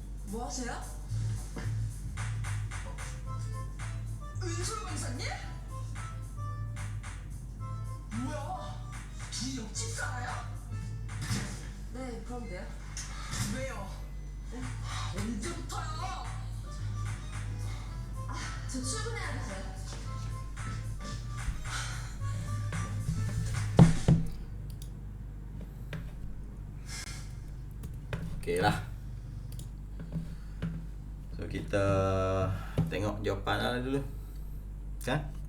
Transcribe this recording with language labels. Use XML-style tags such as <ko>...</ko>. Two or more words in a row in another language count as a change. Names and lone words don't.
<ko>뭐 하세요? 은솔 강사님? 뭐야? 둘이 옆집 살아요? 네, 그럼 돼요. 왜요? 언제부터요? 저 출근해야 돼서요.</ko> <ms>Okey lah. So kita tengok jawapan Ala dulu. Kan?</ms>